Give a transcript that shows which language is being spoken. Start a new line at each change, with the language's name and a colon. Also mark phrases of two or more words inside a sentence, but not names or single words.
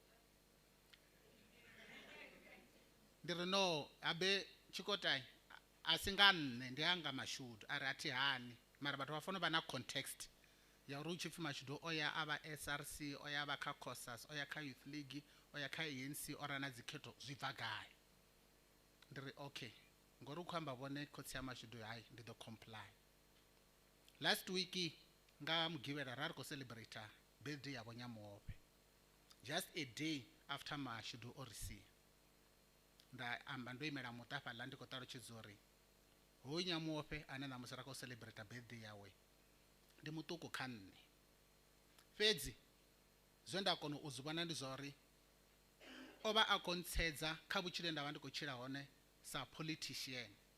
Venda: Ndi ri no habe Tshikota a si nga nne, ndi anga Mashudu. A ri a thi hani, mara vhathu vha fanela u vha na context ya uri u tshi pfhi Mashudu o ya a vha SRC, o ya a vha kha COSAS, o ya kha Youth League, o ya kha ANC, o rana dzikhetho, zwi bva gai? Ndi ri okay, ngori u khou amba vhone khotsi ya Mashudu, hayi ndi ḓo comply.
English: Last week
Venda: nga Mugivhela ra ri khou
English: celebrate birthday
Venda: ya Vho Nyamope,
English: just a day after Mashudu
Venda: o ri sia. Nda amba ndo imela muṱa fhaḽa ndi khou ṱalutshedza uri hoyu Nyamope ane ṋamusi ra khou
English: celebrate birthday
Venda: yawe ndi muṱuku kha nne. Fhedzi zwe nda kona u zwi vhona ndi zwa uri o vha a khou ntsedza kha vhutshilo nda vha ndi khou tshila hone sa politician.